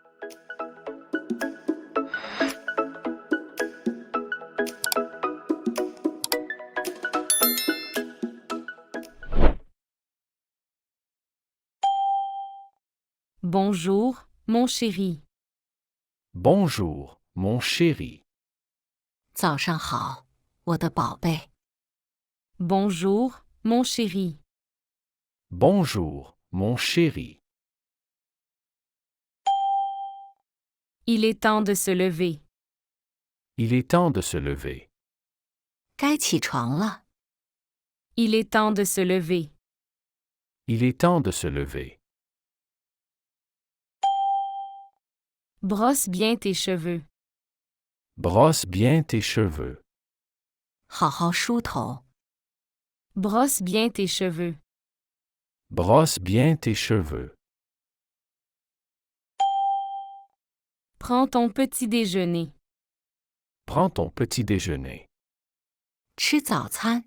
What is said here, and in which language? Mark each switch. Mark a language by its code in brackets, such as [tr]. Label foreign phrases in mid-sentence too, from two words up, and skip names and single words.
[fr] Bonjour, mon chéri. Bonjour, mon chéri. [zh] 早上好，我的宝贝。 [fr] Bonjour, mon chéri. Bonjour, mon chéri. Il est temps de se lever. Il est temps de se lever. [zh] 该起床了。 [fr] Il est temps de se lever. Il est temps de se lever. Brosse bien tes cheveux. Brosse bien tes cheveux. [zh] 好好梳头。 [fr] Brosse bien tes cheveux. Brosse bien tes cheveux. Prends ton petit déjeuner. Prends ton petit déjeuner. [zh] 吃早餐。